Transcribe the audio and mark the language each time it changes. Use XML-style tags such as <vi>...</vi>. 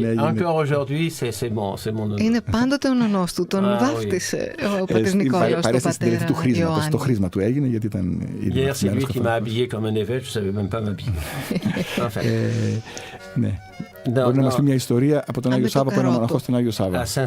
<fr>Encore aujourd'hui, c'est mon nonos.</fr> <el>Είναι πάντοτε ο νονός του. Τον βάφτισε ο πατήρ Νικόλαος, τον πατέρα Ιωάννη. Το χρήσμα του έγινε, γιατί ήταν...</el> <fr>Hier, c'est lui qui m'a habillé comme un évêque, je savais même pas m'habiller.</fr> <el>Ναι. Μπορεί να μας πει μια ιστορία από τον Άγιο Σάββα, από ένα μοναχό στον Άγιο Σάββα.</el>